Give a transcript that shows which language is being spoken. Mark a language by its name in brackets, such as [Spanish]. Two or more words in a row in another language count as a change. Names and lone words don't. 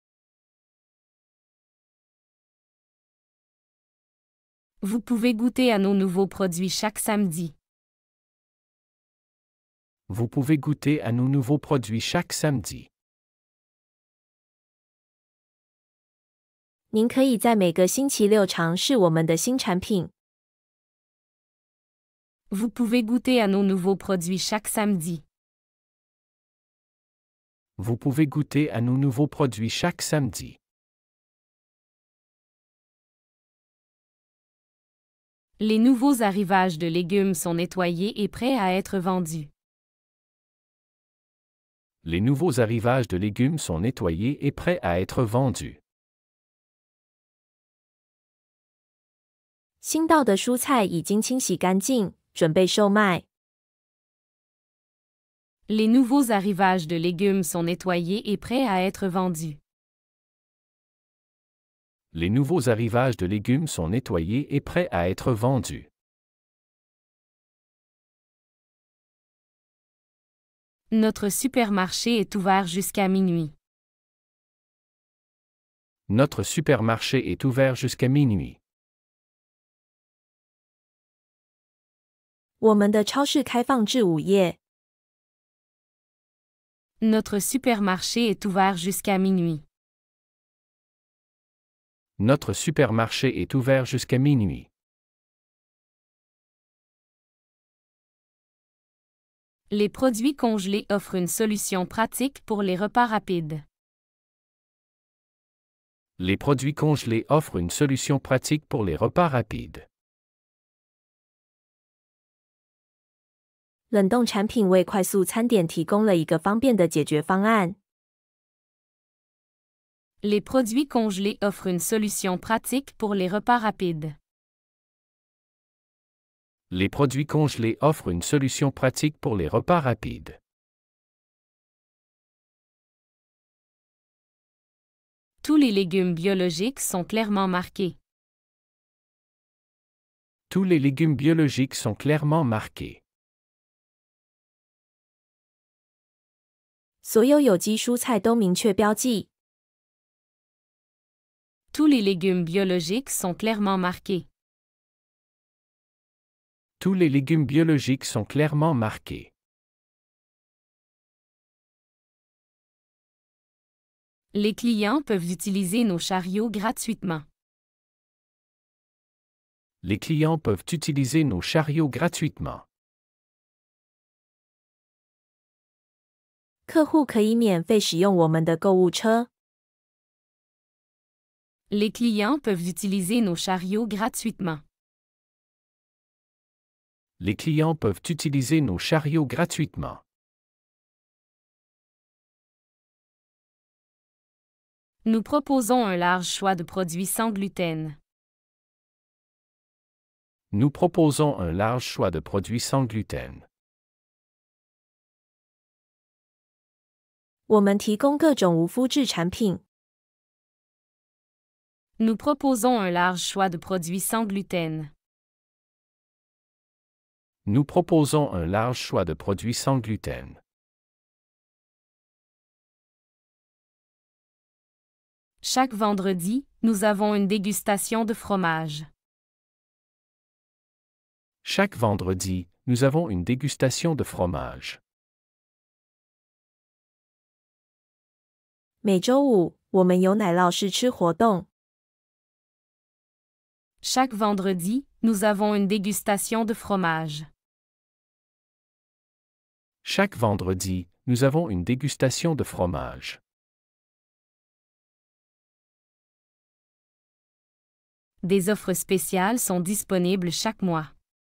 [French] Vous pouvez goûter à nos nouveaux produits chaque samedi. Vous pouvez goûter à nos nouveaux produits chaque samedi. [Chinese] 您可以在每个星期六尝试我们的新产品。 [French] Vous pouvez goûter à nos nouveaux produits chaque samedi. Vous pouvez goûter à nos nouveaux produits chaque samedi. Les nouveaux arrivages de légumes sont nettoyés et prêts à être vendus. Les nouveaux arrivages de légumes sont nettoyés et prêts à être vendus. [Chinese] 新到的蔬菜已经清洗干净，准备售卖。 [French] Les nouveaux arrivages de légumes sont nettoyés et prêts à être vendus. Les nouveaux arrivages de légumes sont nettoyés et prêts à être vendus. Notre supermarché est ouvert jusqu'à minuit. Notre supermarché est ouvert jusqu'à minuit. [Chinese] 我们的超市开放至午夜。 [French] Notre supermarché est ouvert jusqu'à minuit. Notre supermarché est ouvert jusqu'à minuit. Les produits congelés offrent une solution pratique pour les repas rapides. Les produits congelés offrent une solution pratique pour les repas rapides. [Chinese] 冷冻产品为快速餐点提供了一个方便的解决方案。 [French] Les produits congelés offrent une solution pratique pour les repas rapides. Les produits congelés offrent une solution pratique pour les repas rapides. Tous les légumes biologiques sont clairement marqués. Tous les légumes biologiques sont clairement marqués. [Chinese] 所有有机蔬菜都明确标记。 [French] Tous les légumes biologiques sont clairement marqués. Tous les légumes biologiques sont clairement marqués. Les clients peuvent utiliser nos chariots gratuitement. Les clients peuvent utiliser nos chariots gratuitement. [Chinese] 客户可以免费使用我们的购物车。 [French] Les clients peuvent utiliser nos chariots gratuitement. Les clients peuvent utiliser nos chariots gratuitement. Nous proposons un large choix de produits sans gluten. Nous proposons un large choix de produits sans gluten. [Chinese] 我们提供各种无麸质产品。 [French] Nous proposons un large choix de produits sans gluten. Nous proposons un large choix de produits sans gluten. Chaque vendredi, nous avons une dégustation de fromage. Chaque vendredi, nous avons une dégustation de fromage. [Chinese] 每周五，我们有奶酪试吃活动。 [French] Chaque vendredi, nous avons une dégustation de fromage. Chaque vendredi, nous avons une dégustation de fromage. Des offres spéciales sont disponibles chaque mois.